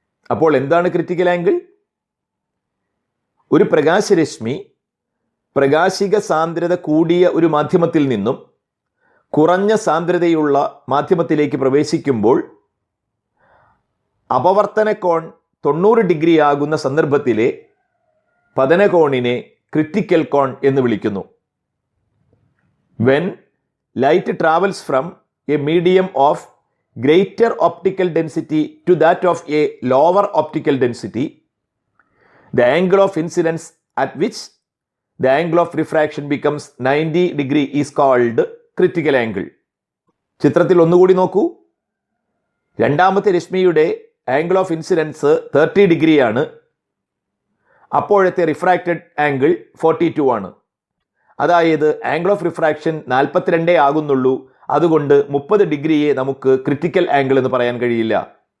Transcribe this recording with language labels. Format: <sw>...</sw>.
<ml>അപ്പോൾ എന്താണ് critical angle? ഒരു പ്രകാശരശ്മി പ്രകാശിക സാന്ദ്രത കൂടിയ ഒരു മാധ്യമത്തിൽ നിന്നും കുറഞ്ഞ സാന്ദ്രതയുള്ള മാധ്യമത്തിലേക്ക് പ്രവേശിക്കുമ്പോൾ അപവർത്തന കോൺ 90 ഡിഗ്രി ആകുന്ന സന്ദർഭത്തിലെ പതനകോണിനെ ക്രിറ്റിക്കൽ കോൺ എന്ന് വിളിക്കുന്നു.</ml> <en>When light travels from a medium of greater optical density to that of a lower optical density, the angle of incidence at which the angle of refraction becomes 90 degree is called critical angle.</en> <ml>ചിത്രത്തിൽ ഒന്നുകൂടി നോക്കൂ. രണ്ടാമത്തെ രശ്മിയുടെ angle of incidence 30 ഡിഗ്രിയാണ്. അപ്പോഴത്തെ refracted angle 42 ആണ്. അതായത് angle of refraction 42 ആകുന്നുള്ളൂ. അതുകൊണ്ട് 30 ഡിഗ്രിയെ നമുക്ക് ക്രിറ്റിക്കൽ ആംഗിൾ എന്ന് പറയാൻ കഴിയില്ല.</ml>